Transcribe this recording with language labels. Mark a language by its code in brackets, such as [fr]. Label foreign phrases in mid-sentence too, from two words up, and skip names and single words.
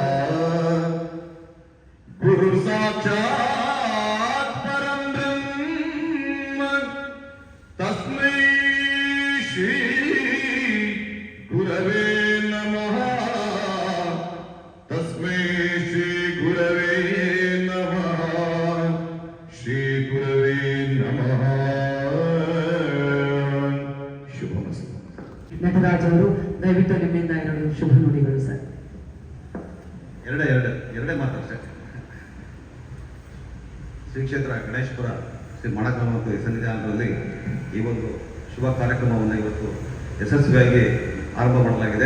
[sa] ಗುರು ಸಾಕ್ಷಾತ್ ಪರಂ ಬ್ರಹ್ಮ ತಸ್ಮೈ ಶ್ರೀ ಗುರವೇ ನಮಃ ತಸ್ಮೈ ಶ್ರೀ ಗುರವೇ ನಮಃ ಶ್ರೀ ಗುರವೇ ನಮಃ. ಶುಭಮಸ್ತು. [kn] ನಟರಾಜ್ ಅವರು ದಯವಿಟ್ಟು ನಿಮ್ಮಿಂದ ಎರಡು ಶುಭ ನುಡಿಗಳು ಸರ್. ಎರಡೇ ಮಾತಷ್ಟೇ. ಶ್ರೀ ಕ್ಷೇತ್ರ ಗಣೇಶಪುರ ಶ್ರೀ ಮಣಕಮಂತು ಸನ್ನಿಧಾನದಲ್ಲಿ ಈ ಒಂದು ಶುಭ ಕಾರ್ಯಕ್ರಮವನ್ನು ಇವತ್ತು ಯಶಸ್ವಿಯಾಗಿ ಆರಂಭ ಮಾಡಲಾಗಿದೆ.